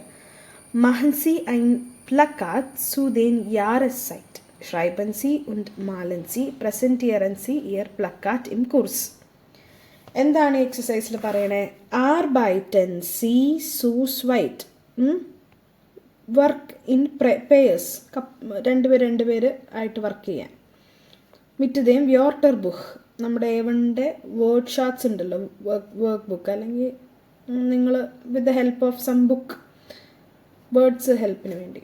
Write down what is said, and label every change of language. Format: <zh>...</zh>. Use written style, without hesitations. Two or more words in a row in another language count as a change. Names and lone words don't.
<de>Machen Sie ein Plakat zu den Jahreszeit. Schreiben Sie und malen Sie, präsentieren Sie Ihr Plakat im Kurs.</de> <ml>എന്താണ് ഈ എക്സസൈസിൽ പറയണേ?</ml> <de>Arbeiten Sie zu zweit.</de> <en>Work in pairs.</en> <ml>രണ്ടുപേര് ആയിട്ട് വർക്ക് ചെയ്യാൻ.</ml> <de>mit dem Wörterbuch.</de> <ml>നമ്മുടെ A1ൻ്റെ</ml> <en>word charts</en> <ml>ഉണ്ടല്ലോ, വർക്ക് ബുക്ക്, അല്ലെങ്കിൽ നിങ്ങൾ</ml> <en>with the help of some book,</en> <ml>വേർഡ്സ് ഹെൽപ്പിന് വേണ്ടി.</ml>